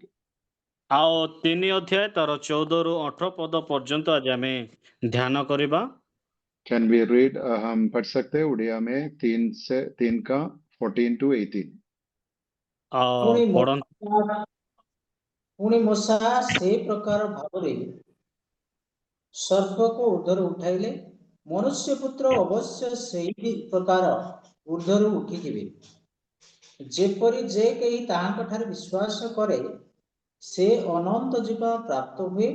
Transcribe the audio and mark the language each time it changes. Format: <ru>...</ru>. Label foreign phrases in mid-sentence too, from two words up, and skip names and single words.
<or>ଆଉ 3 ଅଧ୍ୟାୟ ତାର 14ରୁ 18 ପଦ ପର୍ଯ୍ୟନ୍ତ ଆଜି ଆମେ ଧ୍ୟାନ କରିବା।</or> <en>can be read,</en> <hi>हम पढ़ सकते हैं उड़िया में 3 का 14 to 18।</hi> <or>ପୁଣି ପଢନ୍ତୁ। ମୂଷା ସେ ପ୍ରକାର ଭାବରେ ସର୍ପକୁ ଉର୍ଦ୍ଧ୍ୱରୁ ଉଠାଇଲେ, ମନୁଷ୍ୟ ପୁତ୍ର ଅବଶ୍ୟ ସେହି ପ୍ରକାର ଉର୍ଦ୍ଧ୍ୱରୁ ଉଠିଥିବେ, ଯେପରି ଯେ କେହି ତାହାଙ୍କଠାରେ ବିଶ୍ୱାସ କରେ ସେ ଅନନ୍ତ ଜୀବନ ପ୍ରାପ୍ତ ହୁଏ।</or>